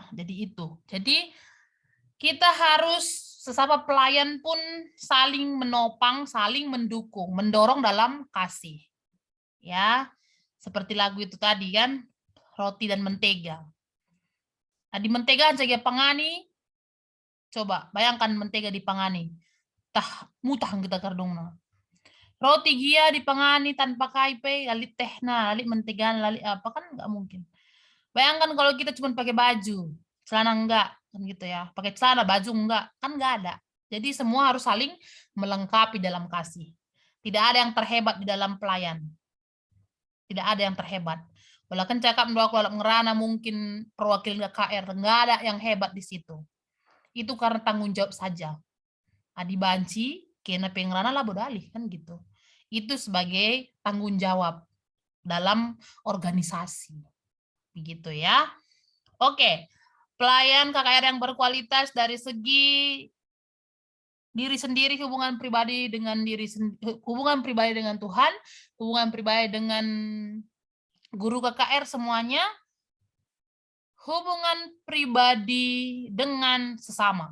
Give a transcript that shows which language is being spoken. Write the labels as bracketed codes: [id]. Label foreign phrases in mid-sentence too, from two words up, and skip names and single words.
[id] Jadi kita harus sesama pelayan pun saling menopang, saling mendukung, mendorong dalam kasih. Ya. Seperti lagu itu tadi kan, roti dan mentega. Nah, di mentega saja pangani. Coba bayangkan mentega di pangani. [btx] Tah mutah kita kardungna. Roti gia di pangani tanpa kaipe, lalit tehna, lalit mentega, lalit apa [id] kan nggak mungkin. Bayangkan kalau kita cuma pakai baju, celana enggak, kan gitu ya. Pakai celana, baju enggak, kan enggak ada. Jadi semua harus saling melengkapi dalam kasih. Tidak ada yang terhebat di dalam pelayan. Tidak ada yang terhebat. Walaupun cakap kalau ngerana mungkin perwakilan KKR, enggak ada yang hebat di situ. Itu karena tanggung jawab saja. [btx] Adi banci, kena pengerana lah bodalih, [id] kan gitu. Itu sebagai tanggung jawab dalam organisasi. Begitu ya. Oke, pelayan KKR yang berkualitas dari segi diri sendiri, hubungan pribadi dengan hubungan pribadi dengan Tuhan, hubungan pribadi dengan guru KKR semuanya, hubungan pribadi dengan sesama.